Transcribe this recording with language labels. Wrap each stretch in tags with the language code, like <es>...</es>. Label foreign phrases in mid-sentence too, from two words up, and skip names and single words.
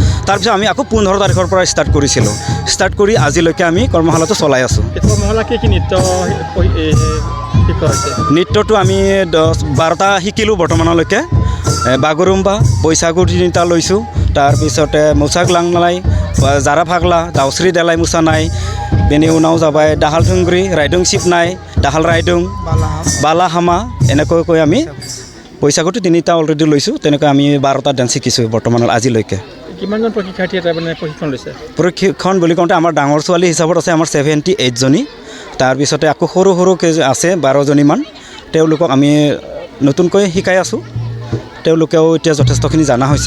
<as>তাৰপিছত আমি আকৌ 15 তাৰিখৰ পৰা ষ্টাৰ্ট কৰিছিলোঁ। ষ্টাৰ্ট কৰি আজিলৈকে আমি কৰ্মশালাটো চলাই আছোঁ। নৃত্যটো আমি 12টা শিকিলোঁ বৰ্তমানলৈকে। বাগৰুম্বা, বৈশাগু 3টা লৈছোঁ। তাৰপিছতে মোচাক লাংলাই, জাৰা ফাগলা, দাউশ্ৰী দেলাই মোচা নাই,</as> <brx>बेनि उनाव जाबाय</brx> <as>दाहाल थुंग्रि, रायदों सिबनाय, दाहाल रायदों, बालाहामा এনেকৈ আমি বৈশাগুটো 3টা অলৰেডি লৈছোঁ। তেনেকৈ আমি 12টা ডান্স শিকিছোঁ বৰ্তমানৰ আজিলৈকে। কিমানজন প্ৰশিক্ষাৰ্থীয়ে তাৰমানে প্ৰশিক্ষণ লৈছে? প্ৰশিক্ষণ বুলি কওঁতে আমাৰ ডাঙৰ ছোৱালী হিচাপত আছে আমাৰ 78জনী। তাৰপিছতে আকৌ সৰু সৰু আছে 12জনীমান। তেওঁলোকক আমি নতুনকৈ শিকাই আছোঁ। তেওঁলোকেও এতিয়া যথেষ্টখিনি জানা হৈছে।</as>